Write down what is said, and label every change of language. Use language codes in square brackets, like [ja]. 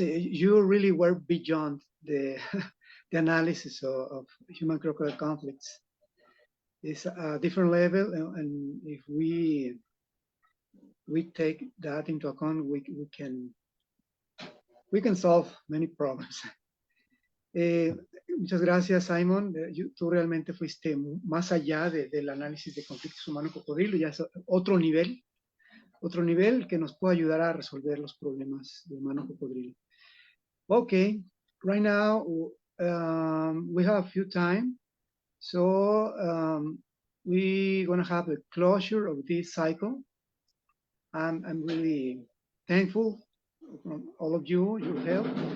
[en] You really were beyond the, the analysis of human-crocodile conflicts. It's a different level, and if we take that into account, we can solve many problems. [es] Muchas gracias, Simon. Tú realmente fuiste más allá del análisis de conflictos humano-cocodrilo, ya es otro nivel que nos puede ayudar a resolver los problemas de humano-cocodrilo. [en] Okay, right now we have a few time, so we're gonna have the closure of this cycle. I'm really thankful from all of you, your help.